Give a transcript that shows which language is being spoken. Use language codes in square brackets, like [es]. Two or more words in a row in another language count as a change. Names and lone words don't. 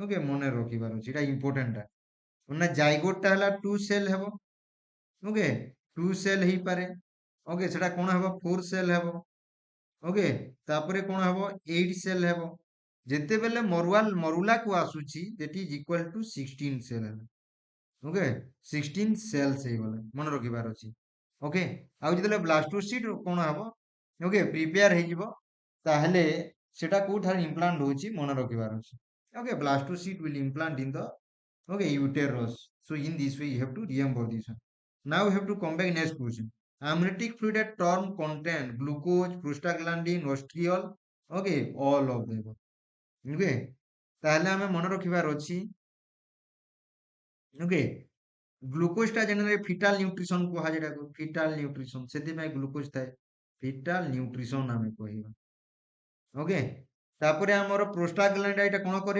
[or] ଓକେ, ମନେ ରଖିବାର ଅଛି, ଏଟା ଇମ୍ପୋର୍ଟାଣ୍ଟ ଟା। ମାନେ ଜାଇଗୋଟ ଟା ହେଲା 2 ସେଲ୍ ହେବ। ଓକେ, 2 ସେଲ୍ ହେଇପାରେ। ଓକେ, ସେଟା କଣ ହେବ? 4 ସେଲ୍ ହେବ। ଓକେ, ତାପରେ କଣ ହେବ? 8 ସେଲ୍ ହେବ। ଯେତେବେଲେ ମରୁଲାକୁ ଆସୁଛି [en] that is equal to [or] 16 ସେଲ୍ ହେଲା। ଓକେ, 16 ସେଲ୍ସ ହେଇଗଲା, ମନେ ରଖିବାର ଅଛି। ଓକେ, ଆଉ ଯେତେବେଳେ ବ୍ଲାଷ୍ଟୋସିଷ୍ଟ କଣ ହେବ? ଓକେ, ପ୍ରିପେୟାର ହେଇଯିବ, ତାହେଲେ ସେଟା କୋଉଠାରେ ଇମ୍ପ୍ଲାଣ୍ଟ ହଉଛି ମନେ ରଖିବାର ଅଛି। ଓକେ, [en] blastocyst will implant in the okay uterus. So in this way you have to remember this one. Now you have to come back next question. Amniotic fluid at term content glucose, prostaglandin, ostriol, okay, all of them. [or] Okay, ତାହେଲେ ଆମେ ମନେ ରଖିବାର ଅଛି। ଓକେ, ଗ୍ଲୁକୋଜ ଟା [en] generally fetal nutrition [or] କୁହାଯାଏ। ଏଟାକୁ [en] fetal nutrition, [or] ସେଥିପାଇଁ ଗ୍ଲୁକୋଜ ଥାଏ। [en] fetal nutrition [or] ଆମେ କହିବା। ଓକେ, ତାପରେ ଆମର ପ୍ରୋଷ୍ଟାଗ୍ଲାଣ୍ଡ ଏଇଟା କଣ କରେ?